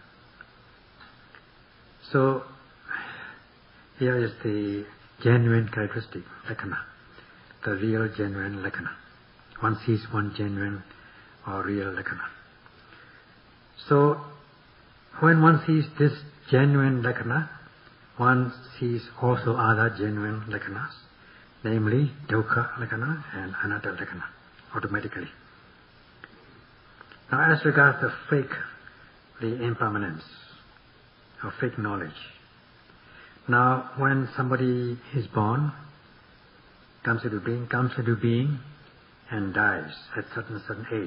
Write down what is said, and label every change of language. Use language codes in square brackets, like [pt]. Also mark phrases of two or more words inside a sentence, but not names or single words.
[en] So here is the genuine characteristic, lakkhana, the real, genuine lakkhana. One sees one genuine or real lakkhana. So when one sees this genuine lakkhana, one sees also other genuine lakkhanas, namely [pi] Dukkha lakkhana [en] and [pi] Anatta lakkhana, [en] automatically. Now as regards the impermanence of fake knowledge. Now when somebody is born, comes into being and dies at certain age.